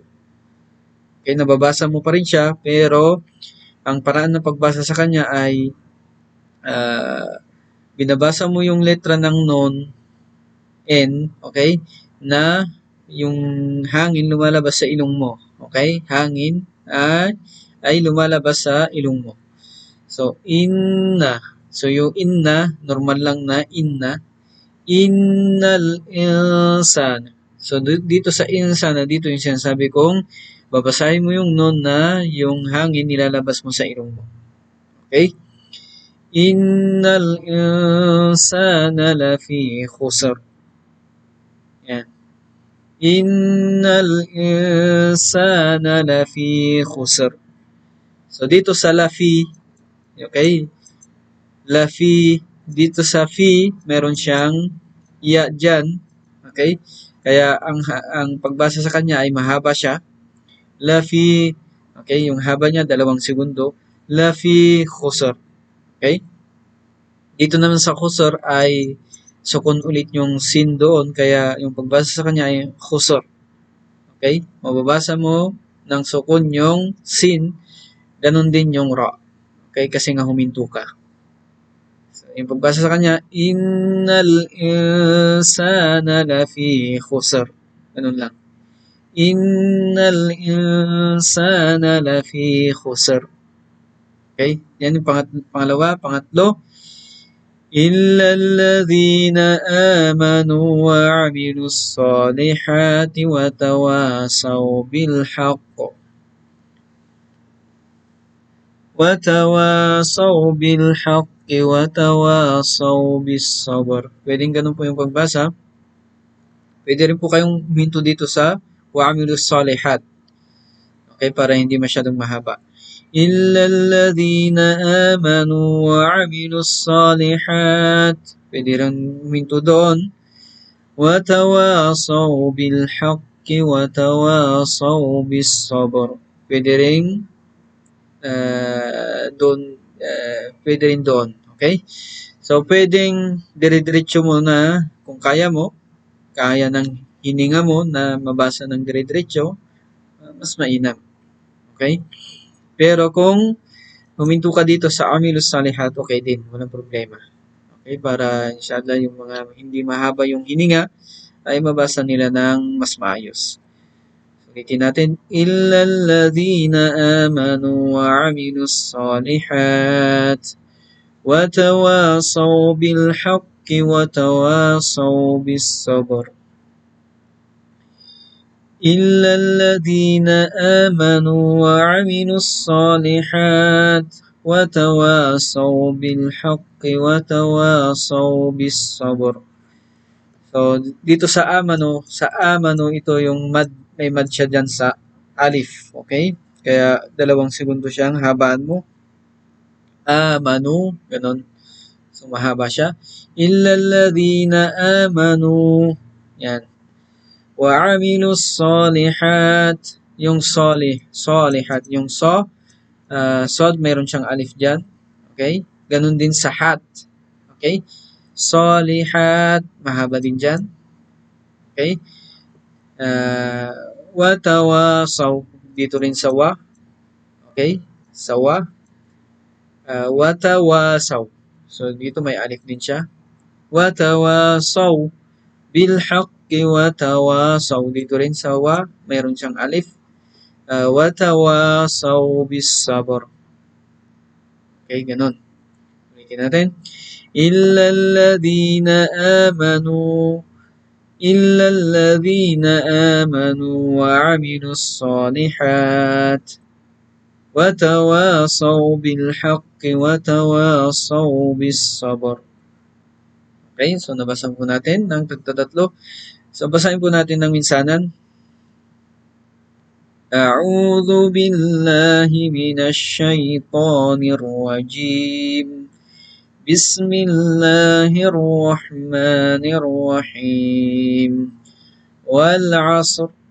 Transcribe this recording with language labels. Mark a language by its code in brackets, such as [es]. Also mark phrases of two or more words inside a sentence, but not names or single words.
[tl] Okay, nababasa mo pa rin siya, pero ang paraan ng pagbasa sa kanya ay binabasa mo yung letra ng nun, N, okay, na yung hangin lumalabas sa ilong mo. Okay? Hangin ay lumalabas sa ilong mo. So, inna. So, yung inna, normal lang na inna. [ar] إن الإنسان. [tl] So, dito sa insana, dito yung sinasabi kong babasahin mo yung nun na yung hangin nilalabas mo sa ilong mo. Okay? [ar] إن الإنسان لفي خسر. [tl] Yan. [ar] إن الإنسان لفي خسر. [tl] So, dito sa lafi, okay? Lafi, dito sa fi, meron siyang ya dyan. Okay? Kaya ang pagbasa sa kanya ay mahaba siya. [ar] لفي, [tl] okay, yung haba niya 2 segundo. [ar] لفي خسر. Okay? [tl] Dito naman sa khusr ay sukun ulit yung sin doon, kaya yung pagbasa sa kanya ay khusr. Okay? Mababasa mo ng sukun yung sin, ganun din yung ra. Okay? Kasi nga huminto ka. So, yung pagbasa sa kanya, [ar] إن الإنسان لفي خسر. [tl] Ganun lang. [ar] إن الإنسان لفي خسر. [tl] Okay? Yan yung pangalawa. Pangatlo, [ar] إلا الذين آمنوا وعملوا الصالحات وتواصوا بالحق وتواصوا بالصبر. [tl] Pwedeng ganun po yung pagbasa. Pwede rin po kayong huminto dito sa [ar] وعملوا الصالحات. [tl] Okay, para hindi masyadong mahaba. [ar] إلا الذين آمنوا وعملوا الصالحات. [tl] Pwede rin huminto doon. [ar] وتواصوا بالحق وتواصوا بالصبر. [tl] Pwede rin pwede rin doon. Okay? So, pwedeng dire-diretso mo na kung kaya mo, kaya ng hininga mo na mabasa ng dire-diretso, mas mainam. Okay? Pero kung huminto ka dito sa [ar] عملوا الصالحات, [tl] okay din, walang problema. Okay, para inshallah yung mga hindi mahaba yung hininga ay mabasa nila ng mas maayos. Ulitin natin, [ar] إلا الذين آمنوا وعملوا الصالحات وتواصوا بالحق وتواصوا بالصبر. إلا الذين آمنوا وعملوا الصالحات وتواصوا بالحق وتواصوا بالصبر. [tl] So, dito sa amano ito yung may mad siya dyan sa alif. Okay? Kaya 2 segundo siyang habaan mo. Amanu, ganun. So, mahaba siya. [ar] إلا الذين آمنوا. [tl] Yan. [ar] وَعَمِلُوا الصَّالِحَاتِ. [tl] Yung salihat. Yung sod, mayroon siyang alif dyan. Okay? Ganun din sa hat. Okay? Salihat, mahaba din dyan. Okay? Watawasaw, dito rin sa wa. Okay? Sa wa. Watawasaw. So, dito may alif din siya. [ar] وتواصوا بالحق وتواصوا. [tl] Dito rin sa wa, mayroon siyang alif. [ar] وتواصوا بالصبر. [tl] Okay, ganun. Ulitin natin. [ar] إلا الذين آمنوا وعملوا الصالحات وتواصوا بالحق وتواصوا بالصبر. [tl] Okay, so nabasa po natin ng tagtatatlo. So, basahin po natin ng minsanan. [ar] أعوذ بالله من الشيطان الرجيم. Bismillahirrahmanirrahim. والعصر.